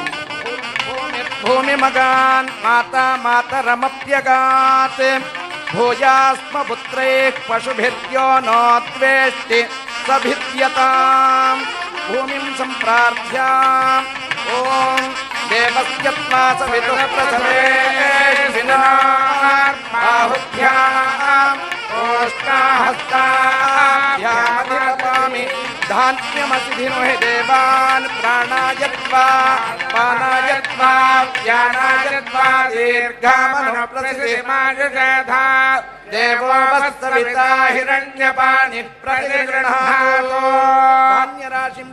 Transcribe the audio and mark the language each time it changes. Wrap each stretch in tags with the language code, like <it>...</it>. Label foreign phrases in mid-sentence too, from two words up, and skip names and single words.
<sa>భూమిమగాన్ మాతా మాతరమప్యగాత్ భూయాస్మ పుత్రైః పశుభిర్యో నోద్వేష్టి సభిద్యతాం భూమిం సంప్రార్థ్య ఓం దేవస్య త్వా సవితుః ప్రసవేష్వినార్బాహుభ్యాం ఓష్ణాహస్తాభ్యామధిరపామి ధాన్య सौम्यमसि धिनुहि देवान् प्राणायत्वा पानायत्वा व्यानायत्वा दीर्घामनुप्रतिमायुषधा देवो वत्सविता हिरण्यपाणिः प्रतिगृह्णातो धान्यराशिं</sa>